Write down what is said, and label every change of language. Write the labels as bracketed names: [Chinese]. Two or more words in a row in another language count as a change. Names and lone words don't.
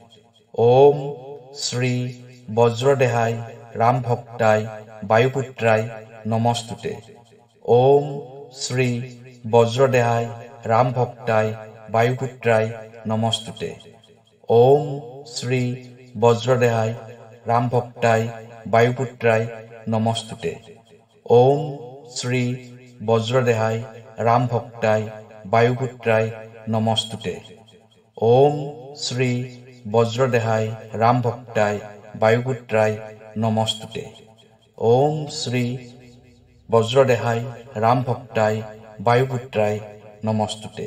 [Sanskrit] ওম শ্ৰী বজ্ৰদেহাই ৰামভক্তাই বায়ুপুত্ৰাই নমস্তুতে। ওম শ্ৰী বজ্ৰদেহাই ৰামভক্তাই বায়ুপুত্ৰাই নমস্তুতে। ওম শ্ৰী বজ্ৰদেহাই ৰামভক্তাই বায়ুপুত্ৰাই নমস্তুতে। ওম শ্রী বজ্রদেহায় রামভক্তায় বায়ুপুত্রায় নমস্তুতে। ওম শ্রী বজ্রদেহায় রামভক্তায় বায়ুপুত্রায় নমস্তুতে। ওম শ্রী বজ্রদেহায় রামভক্তায় বায়ুপুত্রায় নমস্তুতে।